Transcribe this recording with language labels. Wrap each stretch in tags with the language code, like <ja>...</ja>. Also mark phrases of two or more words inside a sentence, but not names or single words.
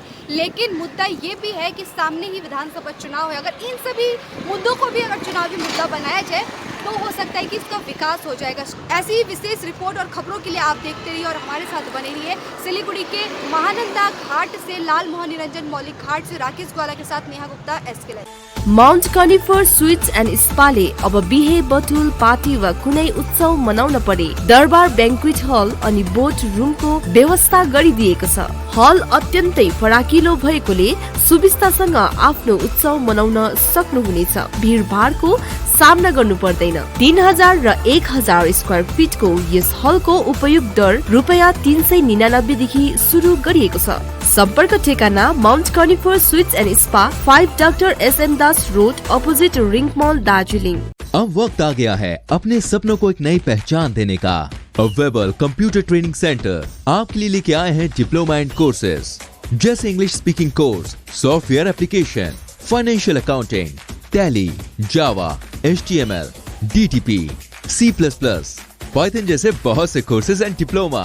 <hi>लेकिन मुद्दा ये भी है कि सामने ही विधानसभा चुनाव है, अगर इन सभी मुद्दों को भी अगर चुनावी मुद्दा बनाया जाए तो हो सकता है कि इसका विकास हो जाएगा। ऐसी ही विशेष रिपोर्ट और खबरों के लिए आप देखते रहिए और हमारे साथ बने रहिए। सिलीगुड़ी के महानंदा घाट से लाल मोहन निरंजन मौलिक घाट से राकेश ग्वाला के साथ नेहा गुप्ता, SK लाइव।</hi> <ne>माउन्ट कनिफर स्वीट्स एन्ड स्पाले अब बिहे बटुल पार्टी वा कुनै उत्सव मनाउन परे दरबार</ne> <en>banquet hall</en> <ne>अनि बोट रुमको व्यवस्था गरिदिएको छ। हल अत्यन्तै फराकिलो भएकोले सुविस्तासँग आफ्नो उत्सव मनाउन सक्नुहुनेछ। भीडभाडको सामना गर्नु पर्दैन। 3000 र 1000 स्क्वायर फिटको यस हलको उपयोग दर रुपैयाँ 399 देखि सुरु गरिएको छ। सम्पर्क ठेगाना माउन्ट कनिफर स्वीट्स एन्ड स्पा, 5 डाक्टर SM दास रोड, अपोजिट रिंग मॉल, दार्जिलिङ।</ne> <hi>अब वक्त आ गया है अपने सपनों को एक नई पहचान देने का। वेबल कंप्यूटर ट्रेनिंग सेंटर आपके लिए लेके आए हैं</hi> <en>diploma and courses</en> <hi>जैसे</hi> <en>English speaking course, software application, financial accounting,</en> <hi>टैली, जावा, HTML, DTP, C++, पाइथन जैसे बहुत से</hi> <en>courses and diploma.</en>